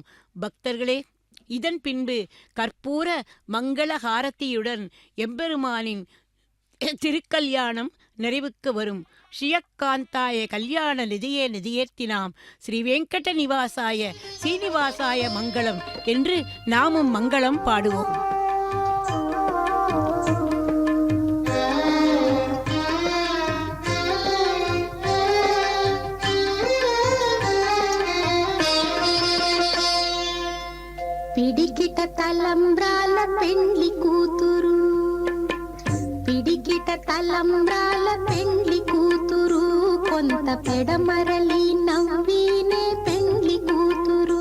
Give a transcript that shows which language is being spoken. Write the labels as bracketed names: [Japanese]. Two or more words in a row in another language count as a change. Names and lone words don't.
[Tamil] பக்தர்களே, இதன் பின்பு கற்பூர மங்கள ஹாரதியுடன் எம்பெருமானின் திருக்கல்யாணம் நிறைவுக்கு வரும். [Sanskrit] श्रियःकान्ताय कल्याण निधये निधयेऽर्थिनाम् श्री वेङ्कट निवासाय श्रीनिवासाय मङ्गलम् [Tamil] என்று நாமும் மங்களம் பாடுவோம். [Telugu] పిడికిట తలంబ్రాల పెండ్లి కూతురు, పిడికిట తలంబ్రాల పెండ్లి కూతురు, కొంత పెడమరలి నవ్వినే పెండ్లి కూతురు.